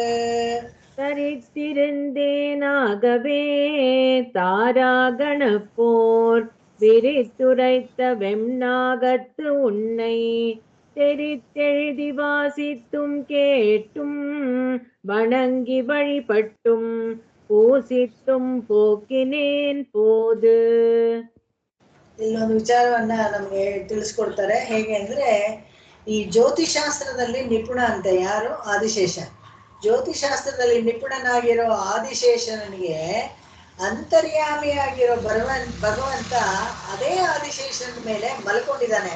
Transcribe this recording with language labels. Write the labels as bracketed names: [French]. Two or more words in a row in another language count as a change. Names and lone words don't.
[Tamil] தரித்திருந்தேனாகவே தாராகணப்போர் விரித்துரைத்த வெம்நாகத்து உன்னை தெரித்தெழுதி வாசித்தும் கேட்டும் வணங்கி வழிபட்டும் பூசித்தும் போக்கினேன் போது. [Kannada] ಇಲ್ಲೊಂದು ವಿಚಾರವನ್ನ ನಮ್ಗೆ ತಿಳಿಸ್ಕೊಡ್ತಾರೆ. ಹೇಗೆ ಅಂದ್ರೆ, ಈ ಜ್ಯೋತಿಷಾಸ್ತ್ರದಲ್ಲಿ ನಿಪುಣ ಅಂತ ಯಾರು? ಆದಿಶೇಷ. ಜ್ಯೋತಿಷಾಸ್ತ್ರದಲ್ಲಿ ನಿಪುಣನಾಗಿರೋ ಆದಿಶೇಷನಿಗೆ ಅಂತರ್ಯಾಮಿಯಾಗಿರೋ ಭಗವಂತ ಅದೇ ಆದಿಶೇಷನ ಮೇಲೆ ಮಲ್ಕೊಂಡಿದ್ದಾನೆ.